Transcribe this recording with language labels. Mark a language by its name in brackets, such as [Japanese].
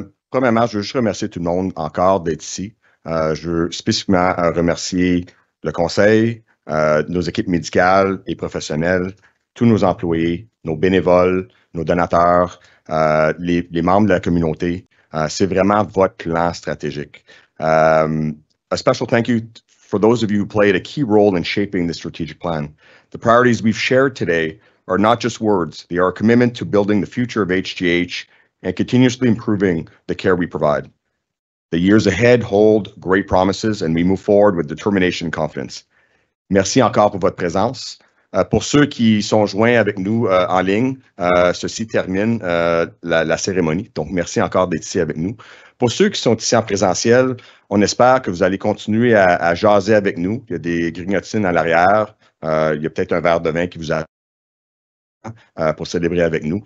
[French] Premièrement, je veux juste remercier tout le monde encore d'être ici. Je veux spécifiquement remercier le conseil, nos équipes médicales et professionnelles, tous nos employés, nos bénévoles, nos donateurs, les membres de la communauté. C'est vraiment votre plan stratégique. [English] A special thank you for those of you who played a key role in shaping the strategic plan. The priorities we've shared today are not just words. They are a commitment to building the future of HGH and continuously improving the care we provide. The years ahead hold great promises and we move forward with determination and confidence. [French] Merci encore pour votre présence. Pour ceux qui sont joints avec nous en ligne, ceci termine la cérémonie. Donc, merci encore d'être ici avec nous. Pour ceux qui sont ici en présentiel, on espère que vous allez continuer à jaser avec nous. Il y a des grignotines à l'arrière. Il y a peut-être un verre de vin qui vous attend pour célébrer avec nous.